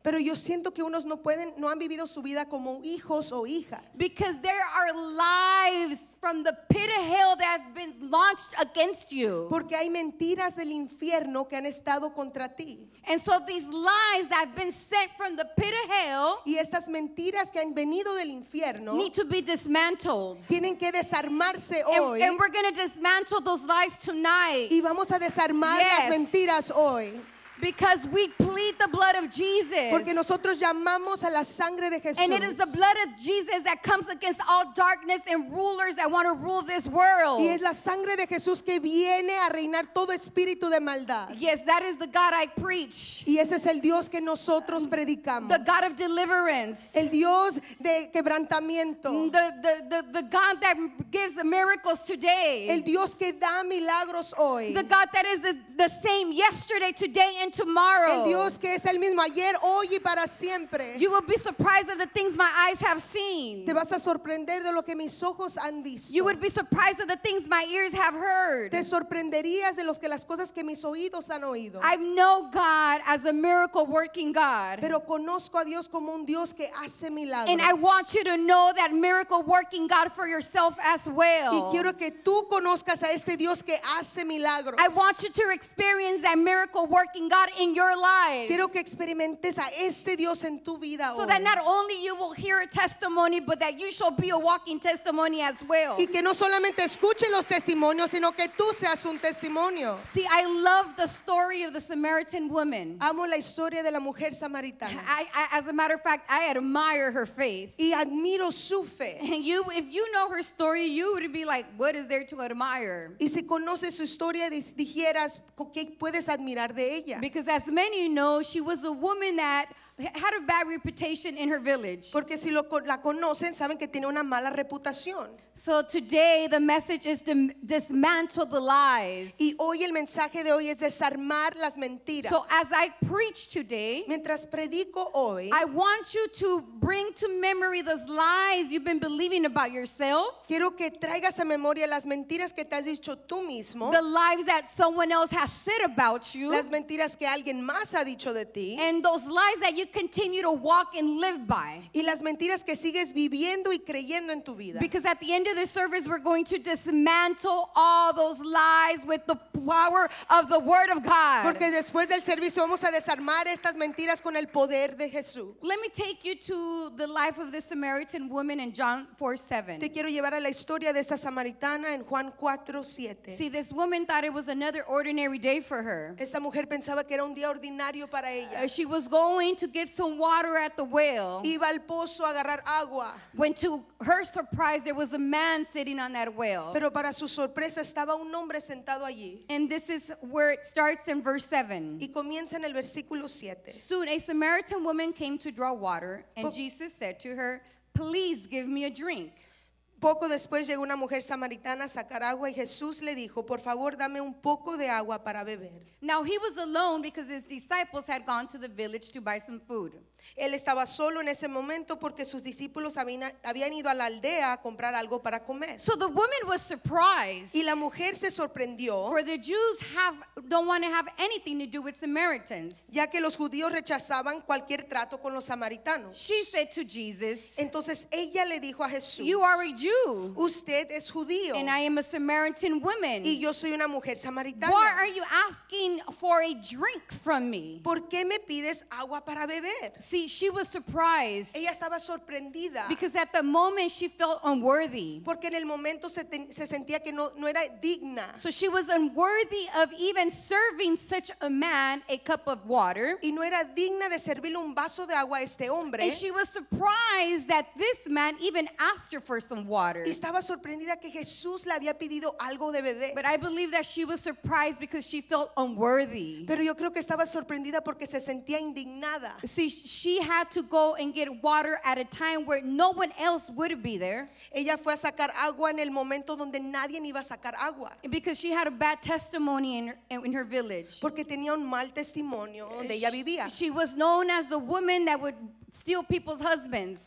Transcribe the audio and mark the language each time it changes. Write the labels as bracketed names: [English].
[Spanish] Pero yo siento que unos no han vivido su vida como hijos o hijas. [English] Because there are lives from the pit of hell that have been launched against you. [Spanish] Porque hay mentiras del infierno que han estado contra ti. [English] And so these lies that have been sent from the pit of hell [Spanish] Y estas mentiras que han venido del infierno [English] need to be dismantled. [Spanish] tienen que desarmarse hoy. [English] And we're going to dismantle those lies tonight. [Spanish] Y vamos a desarmar [English] Yes. [Spanish] las mentiras hoy. [English] Because we plead the blood of Jesus. [Spanish] Porque nosotros llamamos a la sangre de Jesús. [English] And it is the blood of Jesus that comes against all darkness and rulers that want to rule this world. [Spanish] Y es la sangre de Jesús que viene a reinar todo espíritu de maldad. [English] Yes, that is the God I preach. [Spanish] Y ese es el Dios que nosotros predicamos. [English] The God of deliverance. [Spanish] El Dios de quebrantamiento. [English] The God that gives the miracles today. [Spanish] El Dios que da milagros hoy. [English] The God that is the same yesterday, today, and tomorrow. [Spanish] El Dios que es el mismo ayer, hoy y para siempre. [English] You will be surprised at the things my eyes have seen. [Spanish] Te vas a sorprender de lo que mis ojos han visto. [English] You would be surprised at the things my ears have heard. [Spanish] Te sorprenderías de las cosas que mis oídos han oído. [English] I know God as a miracle working God. [Spanish] Pero conozco a Dios como un Dios que hace milagros. [English] And I want you to know that miracle working God for yourself as [Spanish] Y [English] well. [Spanish] quiero que tú conozcas a este Dios que hace milagros. [English] I want you to experience that miracle working God in your life. [Spanish] Quiero que experimentes a este Dios en tu vida [English] So [Spanish] hoy. [English] that not only you will hear a testimony, but that you shall be a walking testimony as well. [Spanish] Y que no solamente escuches los testimonios, sino que tú seas un testimonio. [English] See, I love the story of the Samaritan woman. [Spanish] Amo la historia de la mujer samaritana. [English] As a matter of fact, I admire her faith. [Spanish] Y admiro su fe. [English] And if you know her story, you would be like, what is there to admire? [Spanish] Y si conoces su historia, dijeras, ¿qué puedes admirar de ella? [English] Because as many know, she was a woman that had a bad reputation in her village. [Spanish] Porque si la conocen, saben que tiene una mala reputación. [English] So today the message is to dismantle the lies. [Spanish] Y hoy el mensaje de hoy es desarmar las mentiras. [English] So as I preach today, [Spanish] Mientras predico hoy, [English] I want you to bring to memory those lies you've been believing about yourself, [Spanish] quiero que traigas a memoria las mentiras que te has dicho tú mismo, [English] the lies that someone else has said about you, [Spanish] las mentiras que alguien más ha dicho de ti, [English] and those lies that you continue to walk and live by. [Spanish] y las mentiras que sigues viviendo y creyendo en tu vida. [English] Because at the end of the service, we're going to dismantle all those lies with the power of the Word of God. [Spanish] Porque después del servicio vamos a desarmar estas mentiras con el poder de Jesús. [English] Let me take you to the life of the Samaritan woman in John 4:7. [Spanish] Te quiero llevar a la historia de esta samaritana en Juan 4:7. [English] See, this woman thought it was another ordinary day for her. [Spanish] Esta mujer pensaba que era un día ordinario para ella. [English] She was going to get some water at the well, [Spanish] Iba al pozo a agarrar agua, [English] when to her surprise, there was a man sitting on that well. [Spanish] pero para su sorpresa estaba un hombre sentado allí. [English] And this is where it starts in verse 7. [Spanish] Y comienza en el versículo 7. [English] Soon a Samaritan woman came to draw water, and Jesus said to her, "Please give me a drink." [Spanish] Poco después llegó una mujer samaritana a sacar agua y Jesús le dijo, por favor, dame un poco de agua para beber. [English] Now he was alone because his disciples had gone to the village to buy some food. [Spanish] Él estaba solo en ese momento porque sus discípulos habían ido a la aldea a comprar algo para comer. [English] So the woman was surprised, [Spanish] Y la mujer se sorprendió, [English] for the Jews don't want to have anything to do with Samaritans. [Spanish] ya que los judíos rechazaban cualquier trato con los samaritanos. [English] She said to Jesus, [Spanish] Entonces ella le dijo a Jesús, [English] "You are a Jew, [Spanish] usted es judío [English] and I am a Samaritan woman. [Spanish] y yo soy una mujer [English] Why [Spanish] samaritana. [English] are you asking for a drink from me?" [Spanish] ¿Por qué me pides agua para beber? [English] See, she was surprised [Spanish] Ella estaba sorprendida [English] because at the moment she felt unworthy. [Spanish] porque en el momento se sentía que no era digna. [English] So she was unworthy of even serving such a man a cup of water. [Spanish] Y no era digna de servirle un vaso de agua a este hombre. [English] And she was surprised that this man even asked her for some water. [Spanish] Y estaba sorprendida que Jesús le había pedido algo de beber. [English] But I believe that she was surprised because she felt unworthy. [Spanish] Pero yo creo que estaba sorprendida porque se sentía indignada. [English] See, she had to go and get water at a time where no one else would be there, [Spanish] Ella fue a sacar agua en el momento donde nadie iba a sacar agua. [English] because she had a bad testimony in her village. [Spanish] Porque tenía un mal testimonio donde ella vivía. [English] She was known as the woman that would steal people's husbands.